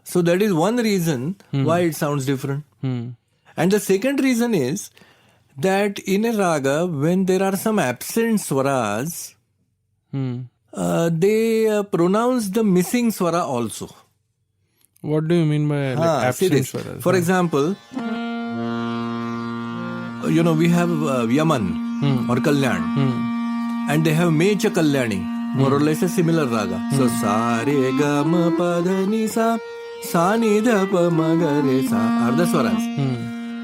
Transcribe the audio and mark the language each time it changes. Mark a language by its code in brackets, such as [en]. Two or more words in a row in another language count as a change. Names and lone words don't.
[en] So that is one reason why it sounds different. And the second reason is that in a raga, when there are some absent swaras, they pronounce the missing swara also. What do you mean by See absent this. swaras? For example, we have Yaman or Kalyan. And they have Mecha Kalyani, more or less a similar raga. So, sa, re, ga, ma, pa, dha, ni, sa ni, dha, pa, ma, ga, re, sa are the swaras.